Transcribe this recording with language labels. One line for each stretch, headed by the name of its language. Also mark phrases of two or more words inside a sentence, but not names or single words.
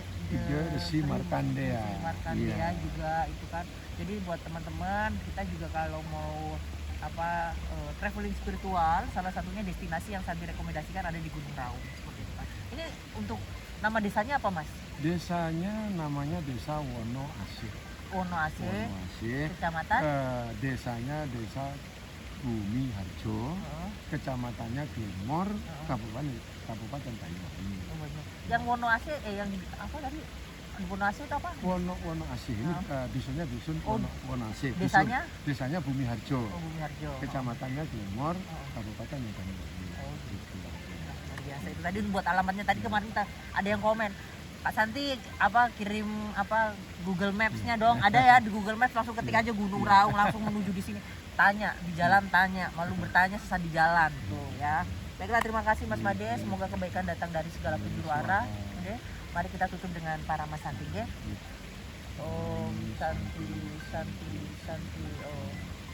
Indonesian: Resi Markandea. Markandea juga itu kan. Jadi buat teman-teman kita juga kalau mau traveling spiritual, salah satunya destinasi yang Santi rekomendasikan ada di Gunung Raung seperti itu kan. Ini untuk nama desanya apa Mas? Desanya namanya Desa Wono Asih. Wono Asih. Kecamatan? Desanya Desa Bumi Harjo, kecamatannya Gilmor, Kabupaten Banyuwangi. Yang Wono Asih yang apa tadi? Wono Asih itu apa? Wono Asih ini dusunnya dusun Wono Asih. Desanya Bumi Harjo. Bumi Harjo. Kecamatannya Gilmor, Kabupaten Banyuwangi. Luar biasa itu tadi buat alamatnya tadi kemarin ada yang komen. Kak Santi kirim Google Maps-nya dong. Ada ya di Google Maps, langsung ketik aja Gunung Raung langsung menuju di sini. Tanya di jalan, malu bertanya sesat di jalan tuh ya. Baiklah, terima kasih Mas Made, semoga kebaikan datang dari segala penjuru arah. Oke. Mari kita tutup dengan para Mas Santi ya.
Sanskrit: Om Santi Santi Santi Om.